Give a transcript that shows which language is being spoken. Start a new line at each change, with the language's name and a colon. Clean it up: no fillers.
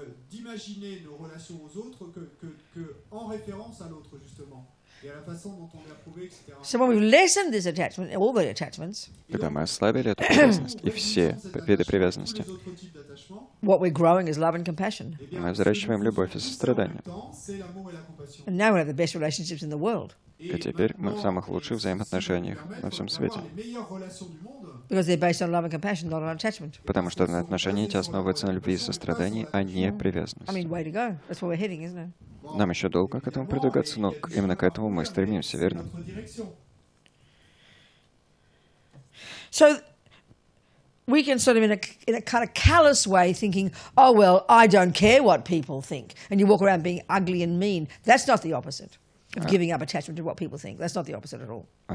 French: D'imaginer nos relations aux autres que en référence à l'autre, justement. Et à la façon dont on est approuvé, etc.
English: So when we've lessened this attachment, all the attachments,
Russian: Когда мы ослабили эту привязанность и все виды привязанности,
English: what we're growing is love and compassion.
Russian: мы взращиваем любовь и сострадание.
English: And now we have the best relationships in the world
Russian: И теперь мы в самых лучших взаимоотношениях на всем свете.
English: because they're based on love and compassion, not on attachment.
Russian: Потому что отношения эти основываются на любви и сострадании, а не
English: I
Russian: привязанности.
English: mean, way to go. That's where we're heading, isn't it?
Russian: Нам еще долго к этому продвигаться, но именно к этому мы стремимся, верно?
English: So we can sort of, in a kind of callous way, thinking, oh, well, I don't care what people think. And you walk around being ugly and mean. That's not the opposite of giving up attachment to what people think. That's not the opposite at all.